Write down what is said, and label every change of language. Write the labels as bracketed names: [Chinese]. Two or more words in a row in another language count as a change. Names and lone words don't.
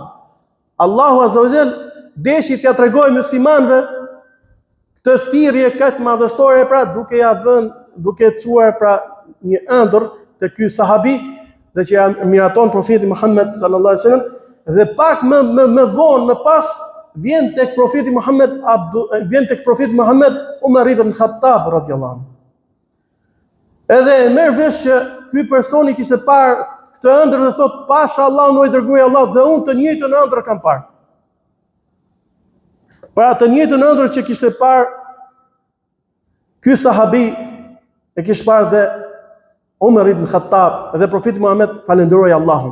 [Albanian] Allahu [Arabic] عز وجل [Albanian] deshi t'ja tregoj muslimanëve këtë thirrje këtë madhështore, pra duke ja vënë, duke çuar pra një ëndër te ky sahabi, dhe që ja miraton profeti Muhammed [Arabic] صلى الله عليه وسلم, [Albanian] dhe pak më vonë, më pas vjen tek profeti Muhammed Umar ibn Khattab [Arabic] رضي الله عنه. [Albanian] Edhe e merr vesh që ky personi kishte parë këtë ëndër dhe thot, pasha Allah në i dërguari Allah, dhe unë të njëjtën ëndër kam parë. Pra të njëjtën ëndër që kishte parë ky sahabi, e kishte parë dhe Umar ibn Khattab, dhe profeti Muhammed falenderoi Allahun.